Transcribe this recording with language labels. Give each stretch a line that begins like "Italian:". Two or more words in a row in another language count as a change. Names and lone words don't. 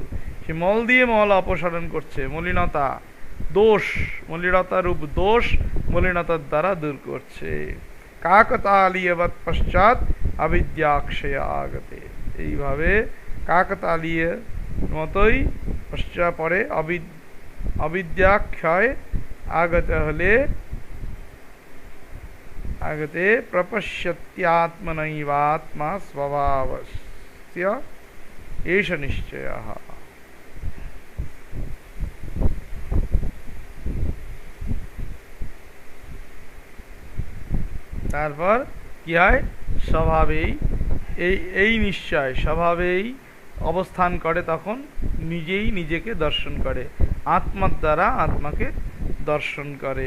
Bangla: সে মল দিয়ে মল অপসারণ করছে, মলিনতা দোষ, মলিনতা রূপ দোষ মলিনতার দ্বারা দূর করছে।
Sanskrit: কাকতালীয়বৎ পশ্চাৎ अविद्याक्षय आगते,
Bangla: এইভাবে কাকতালীয় মতোই পশ্চাৎ পরে
Sanskrit: अविद्याक्षय आगते হলে आगते प्रपश्यत्यात्मनैवात्मा स्वभावस्य एष निश्चयः।
Bangla: তারপর কি হয়, স্বভাবেই এই নিশ্চয় স্বভাবেই অবস্থান করে, তখন নিজেই নিজেকে দর্শন করে, আত্মার দ্বারা আত্মাকে দর্শন করে।